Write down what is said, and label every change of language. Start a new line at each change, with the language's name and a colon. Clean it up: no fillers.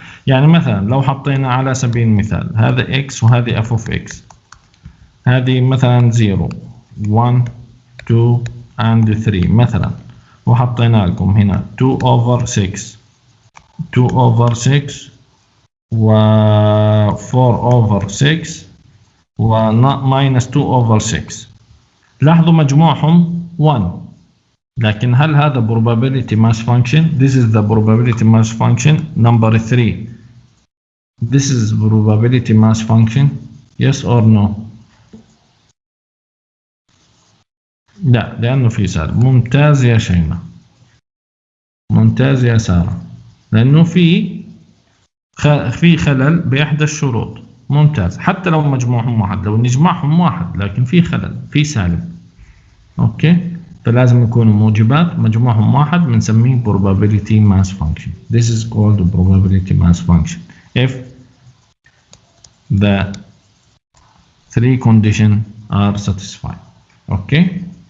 Arabic: يعني مثلا لو حطينا على سبيل المثال هذا إكس وهذه أف أوف إكس، هذه مثلا 0 1 2 and 3 مثلا، وحطينا لكم هنا 2 over 6 2 over 6 و 4 over 6 و minus 2 over 6. لاحظوا مجموعهم 1. لكن هل هذا
English: probability mass function؟ This is the probability mass function number 3. This is probability mass function. Yes or no؟
Arabic: لا، لأنه في سالب. ممتاز يا شيماء، ممتاز يا سارة. لأنه في خلل بإحدى الشروط. ممتاز. حتى لو مجموعهم 1، لو نجمعهم 1 لكن في خلل، في سالب. أوكي. فلازم يكونوا موجبات، مجموعهم 1 بنسميه probability mass function.
English: This is called probability mass function if the 3 conditions are satisfied. Okay.